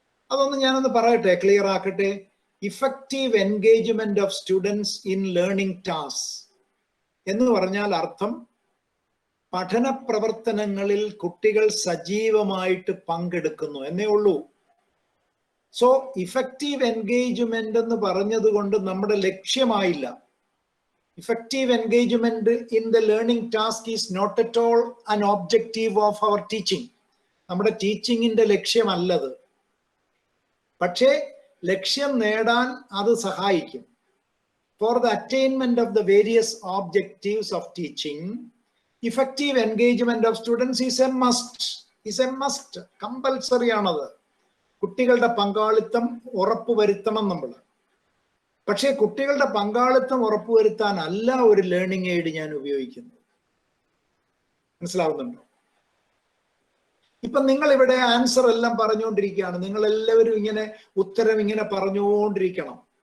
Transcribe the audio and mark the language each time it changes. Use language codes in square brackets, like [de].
[ml] അതൊന്ന് ഞാനൊന്ന് പറയട്ടെ, clear ആക്കട്ടെ. Effective engagement of students in learning task എന്ന് പറഞ്ഞാൽ അർത്ഥം പഠന പ്രവർത്തനങ്ങളിൽ കുട്ടികൾ സജീവമായിട്ട് പങ്കെടുക്കുന്നു എന്നേ ഉള്ളൂ. സോ ഇഫക്റ്റീവ് എൻഗേജ്മെന്റ് എന്ന് പറഞ്ഞത് കൊണ്ട് നമ്മുടെ ലക്ഷ്യമായില്ല. [en] Effective engagement in the learning task is not at all an objective of our teaching. [ml] നമ്മുടെ ടീച്ചിങ്ങിന്റെ ലക്ഷ്യമല്ലത്. പക്ഷേ ലക്ഷ്യം നേടാൻ അത് സഹായിക്കും. [en] For the attainment of the various objectives of teaching, effective engagement of students is a must. [ml] Compulsory ആണത്. കുട്ടികളുടെ പങ്കാളിത്തം ഉറപ്പുവരുത്തണം നമ്മൾ. പക്ഷേ കുട്ടികളുടെ പങ്കാളിത്തം ഉറപ്പുവരുത്താനല്ല ഒരു ലേണിംഗ് എയ്ഡ് ഞാൻ ഉപയോഗിക്കുന്നത്. മനസ്സിലാവുന്നുണ്ടോ? ഇപ്പൊ നിങ്ങൾ ഇവിടെ ആൻസർ എല്ലാം പറഞ്ഞുകൊണ്ടിരിക്കുകയാണ്. നിങ്ങൾ എല്ലാവരും ഇങ്ങനെ ഉത്തരം ഇങ്ങനെ പറഞ്ഞുകൊണ്ടിരിക്കണം.